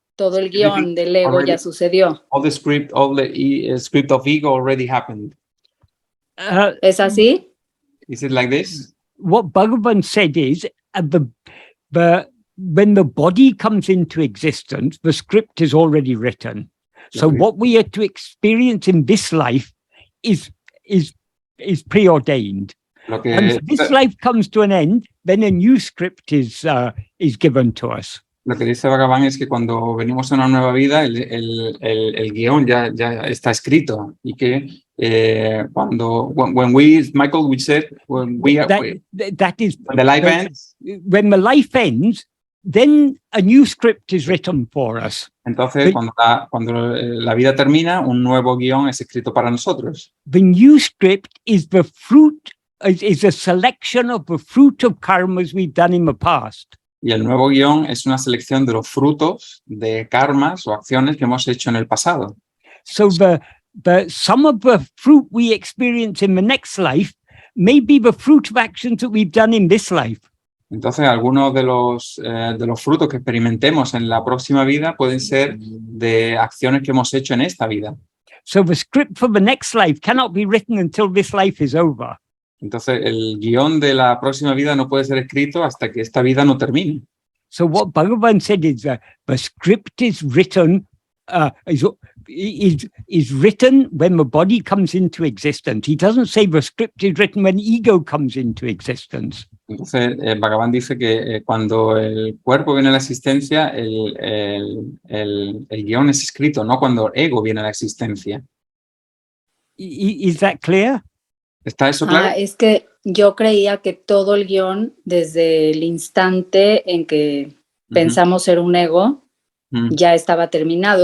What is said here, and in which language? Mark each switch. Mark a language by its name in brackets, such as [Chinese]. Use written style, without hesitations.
[Spanish] Todo el guión del ego ya sucedió. [English] All the script of ego already happened. [Spanish] ¿Es así? [English] Is it like this? What Bhagavan said is when the body comes into existence, the script is already written. So what we are to experience in this life is preordained. And if this life comes to an end, then a new script is given to us. [Spanish] Lo que dice Bhagavan es que cuando venimos a una nueva vida, el guión ya está escrito y que [English] when Michael, we said when the life ends, when the life ends, then a new script is written for us. [Spanish] Entonces, cuando la vida termina, un nuevo guión es escrito para nosotros. [English] The new script is the fruit, is a selection of the fruit of karmas we've done in the past. [Spanish] Y el nuevo guión es una selección de los frutos de karmas o acciones que hemos hecho en el pasado. [English] So some of the fruit we experience in the next life may be the fruit of actions that we've done in this life. [Spanish] Entonces, algunos de los frutos que experimentemos en la próxima vida pueden ser de acciones que hemos hecho en esta vida. [English] So the script for the next life cannot be written until this life is over. [Spanish] Entonces, el guión de la próxima vida no puede ser escrito hasta que esta vida no termine. [English] So what Bhagavan said is the script is written is written when the body comes into existence. He doesn't say the script is written when ego comes into existence. [Spanish] Entonces, Bhagavan dice que cuando el cuerpo viene a la existencia, el guión es escrito, no cuando el ego viene a la existencia. [English] Is that clear? [Spanish] ¿Está eso claro? Es que yo creía que todo el guión, desde el instante en que pensamos ser un ego, ya estaba terminado.